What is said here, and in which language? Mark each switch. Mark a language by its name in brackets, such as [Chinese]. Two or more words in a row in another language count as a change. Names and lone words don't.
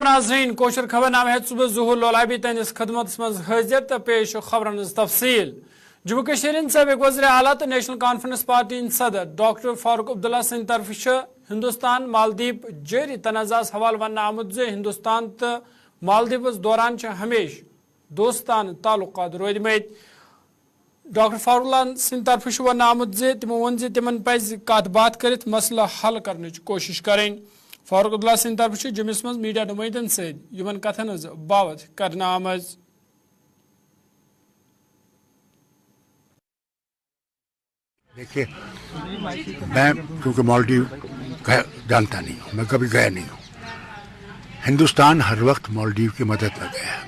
[Kashmiri] ناظرین کوشر خبر نامہ ہے صبح ظہور لولابی تہندس خدمت مز حاضر تو پیش خبرن تفصیل جموں کشمیر سابق وزیر اعلیٰ تو نیشنل کانفرنس پارٹی صدر ڈاکٹر فاروق عبداللہ سند طرف ہندوستان مالدیپ جاری تنازعہ حوالہ ون آمت زِ ہندوستان تو مالدیپس دوران ہمیشہ دوستانہ تعلقات رود مت ڈاکٹر فاروق اللہ سند طرف ون آمت زِ تمو وون زِ تمن پزِ کت بات کرت مسئلہ حل کرنچ کوشش کریں فاروق عبداللہ سند طرف جمس مز میڈیا نمائندن ستن کتن ہز باوت کرنا آمز [Urdu] دیکھیے میں کیونکہ مالدیو جانتا نہیں ہوں، میں کبھی گیا نہیں ہوں. ہندوستان ہر وقت مالدیو کی مدد میں گیا ہے.